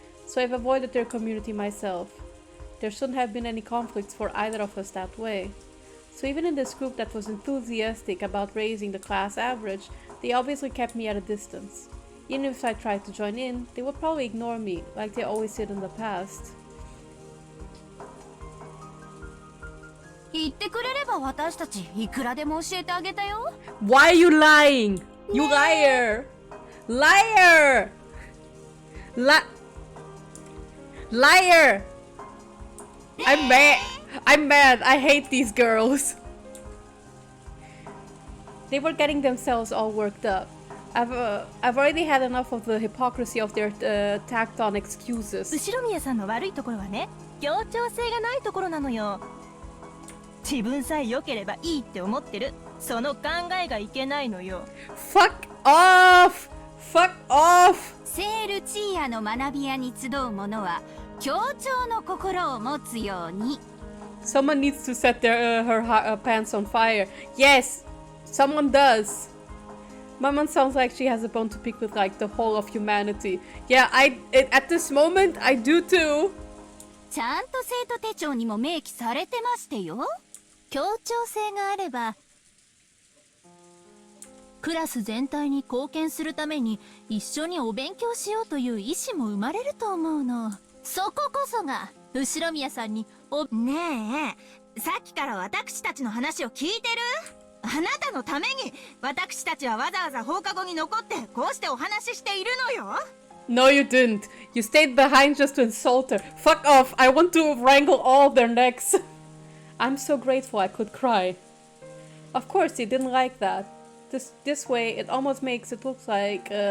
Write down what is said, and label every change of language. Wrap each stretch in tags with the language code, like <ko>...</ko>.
<en>So I've avoided their community myself. There shouldn't have been any conflicts for either of us that way. So even in this group that was enthusiastic about raising the class average, they obviously kept me at a distance. Even if I tried to join in, they would probably ignore me, like they always did in the past.</en> <ja>言ってくれれば私たちいくらでも教えてあげたよ。</ja> <en>Why are you lying? You liar! Liar! Liar! I'm mad. I'm mad. I hate these girls. They were getting themselves all worked up. I've already had enough of the hypocrisy of their tacked on excuses.</en> <ja>後ろ宮さんの悪いところはね、協調性がないところなのよ。自分さえ良ければいいって思ってる。その考えがいけないのよ。</ja> <en>Fuck off! Fuck off!</en> <ja>セールチーヤの学び屋に集う者は協調の心を持つように。</ja> <en>Someone needs to set her pants on fire. Yes, someone does. Maman sounds like she has a bone to pick with like the whole of humanity. Yeah, at this moment, I do too.</en> <ja>ちゃんと生徒手帳にも明記されてましてよ。協調性があればクラス全体に貢献するために一緒にお勉強しようという意思も生まれると思うの。そここそが後宮さんにねえ、さっきから私たちの話を聞いてる？あなたのために私たちはわざわざ放課後に残ってこうしてお話ししているのよ。</ja> <en>No, you didn't. You stayed behind just to insult her. Fuck off. I want to wrangle all their necks. I'm so grateful I could cry. Of course, they didn't like that. This way, it almost makes it look like...</en>